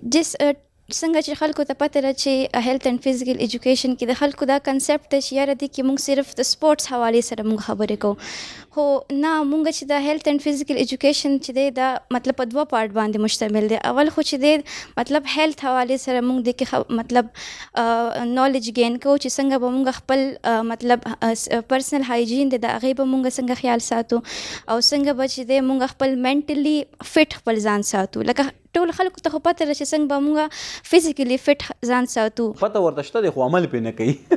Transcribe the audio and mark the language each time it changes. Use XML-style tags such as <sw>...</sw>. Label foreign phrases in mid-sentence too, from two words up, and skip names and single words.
<ps>جس څنګه چې خلکو ته پته ده چې</ps> <en>health and physical education</en> <ps>کې د خلکو دا کنسپټ دی چې یاره دې کې موږ صرف د سپورټس حوالې سره موږ خبرې کوو، خو نه موږ چې د</ps> <en>health and physical education</en> <ps>چې دی دا مطلب په 2 پارټ باندې مشتمل دی. اول خو چې دی مطلب هیلث حوالې سره موږ د کې مطلب</ps> <en>knowledge gain</en> <ps>کوو چې څنګه به موږ خپل مطلب</ps> <en>personal hygiene</en> <ps>دی د هغې به موږ څنګه خیال ساتو او څنګه به چې دی موږ خپل</ps> <en>mentally fit</en> <ps>خپل ځان ساتو. لکه ټول خلکو ته خو پته ده چې څنګه به موږ</ps> <en>physically fit</en> <ps>ځان ساتو. پته ورته شته دی خو عمل پرې نه کوي.</ps>